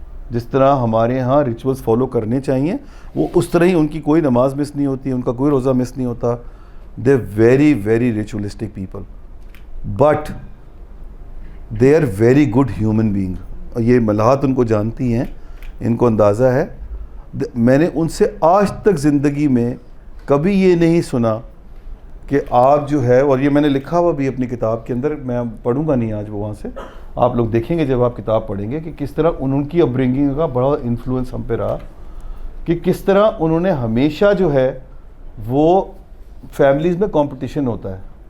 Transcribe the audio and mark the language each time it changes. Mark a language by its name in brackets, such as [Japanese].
[Urdu] جس طرح ہمارے ہاں ریچولس فالو کرنے چاہیے, وہ اس طرح ہی ان کی کوئی نماز مس نہیں ہوتی, ان کا کوئی روزہ مس نہیں ہوتا. [English] They very very ritualistic people, but they are very good human being. [Urdu] یہ ملاحت ان کو جانتی ہیں, ان کو اندازہ ہے. میں نے ان سے آج تک زندگی میں کبھی یہ نہیں سنا کہ آپ جو ہے, اور یہ میں نے لکھا ہوا بھی اپنی کتاب کے اندر, میں پڑھوں گا نہیں آج وہ وہاں سے, آپ لوگ دیکھیں گے جب آپ کتاب پڑھیں گے کہ کس طرح ان کی اپبرنگنگ کا بڑا انفلوئنس ہم پہ رہا, کہ کس طرح انہوں نے ہمیشہ جو ہے وہ فیملیز میں کمپٹیشن ہوتا ہے,